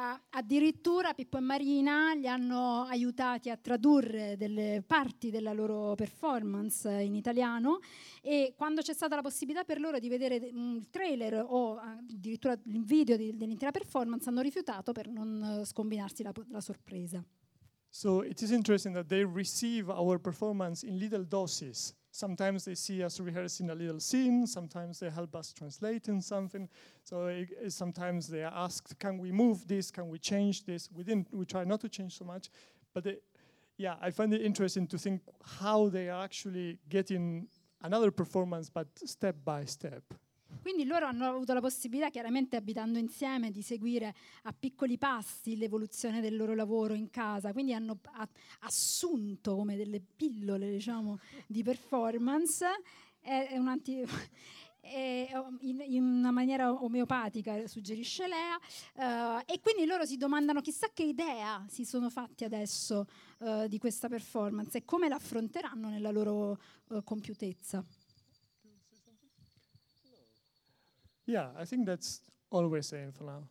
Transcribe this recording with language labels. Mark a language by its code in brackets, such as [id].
[it] Addirittura Pippo e Marina li hanno aiutati a tradurre delle parti della loro performance in italiano, e quando c'è stata la possibilità per loro di vedere il trailer o addirittura il video dell'intera performance, hanno rifiutato per non scombinarsi la sorpresa. [en] So it is interesting that they receive our performance in little doses. Sometimes they see us rehearsing a little scene, sometimes they help us translating something. So sometimes they are asked, can we move this, can we change this? We try not to change so much. But I find it interesting to think how they are actually getting another performance, but step by step. [it] Quindi loro hanno avuto la possibilità, chiaramente abitando insieme, di seguire a piccoli passi l'evoluzione del loro lavoro in casa. Quindi hanno assunto come delle pillole, diciamo, di performance, in una maniera omeopatica, suggerisce Lea. E quindi loro si domandano chissà che idea si sono fatti adesso di questa performance e come l'affronteranno nella loro compiutezza. [en] Yeah, I think that's all we're saying for now.